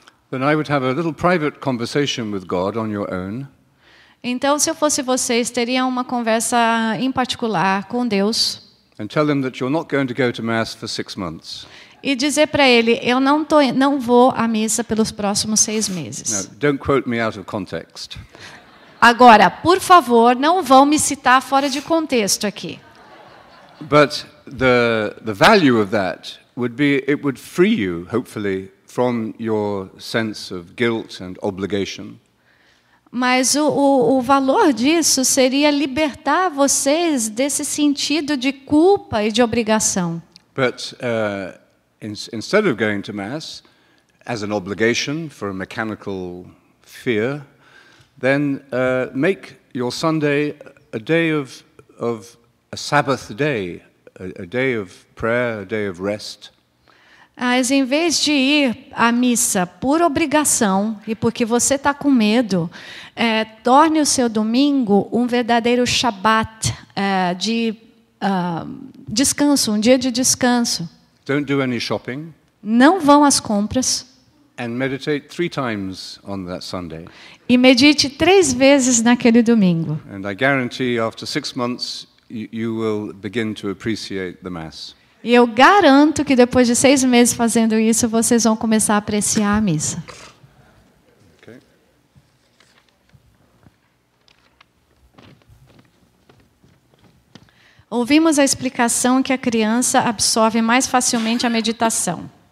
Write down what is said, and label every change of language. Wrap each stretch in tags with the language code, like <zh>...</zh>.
<en>then I would have a little private conversation with God on your own.</en> <pt>Então, se eu fosse vocês, teria uma conversa em particular com Deus.</pt> <en>And tell him that you're not going to go to Mass for 6 months.</en> <pt>E dizer para ele, eu não vou à missa pelos próximos 6 meses.</pt> <en>Now, don't quote me out of context.</en> <pt>Agora, por favor, não vão me citar fora de contexto aqui.</pt> <en>But the value of that would be it would free you, hopefully, from your sense of guilt and obligation.</en> <pt>Mas o valor disso seria libertar vocês desse sentido de culpa e de obrigação.</pt> <en>But instead of going to Mass as an obligation for a mechanical fear, then make your Sunday a day of a Sabbath day, a day of prayer, a day of rest.</en> <pt>Mas em vez de ir à missa por obrigação e porque você está com medo, torne o seu domingo um verdadeiro Shabat de descanso, um dia de descanso.</pt> <en>Don't do any shopping.</en> <pt>Não vão às compras.</pt> <en>And meditate 3 times on that Sunday.</en> <pt>E medite 3 vezes naquele domingo.</pt> <en>And I guarantee after 6 months you will begin to appreciate the Mass.</en> <pt>E eu garanto que depois de 6 meses fazendo isso, vocês vão começar a apreciar a missa.</pt> <en>Okay.</en> <pt>Ouvimos a explicação que a criança absorve mais facilmente a meditação.</pt>